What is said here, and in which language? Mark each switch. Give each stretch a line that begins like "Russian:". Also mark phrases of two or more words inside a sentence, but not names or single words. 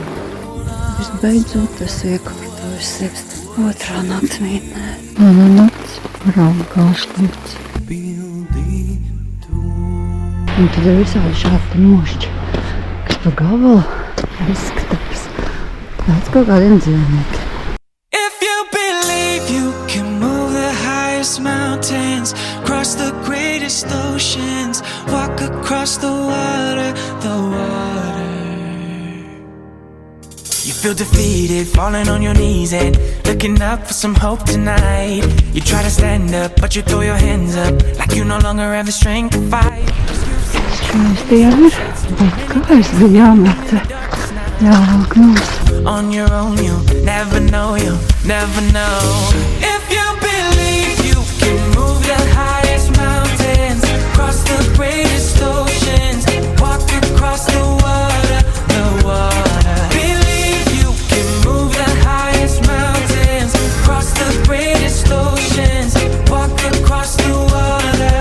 Latvian: Visbeidzot, es iekārtoju sevis otrā naktsmītnē. Mana nakts raugās līdz. Un tad ir visādi šādi mošķi, kas pa gabalu izskatās pēc kaut kādiem dzīvniekiem.
English: If you believe you can move the highest mountains, cross the greatest oceans, walk across the water. You feel defeated, falling on your knees and looking up for some hope tonight. You try to stand up, but you throw your hands up like you no longer have the strength to fight.
Latvian: Šķiet, bet kā es biju jāmētē? Jāvelk nost.
English: On your own, you'll never know, If you believe you can move the highest mountains, cross the greatest oceans, walk across the water. Believe you can move the highest mountains, cross the greatest oceans, walk across the water.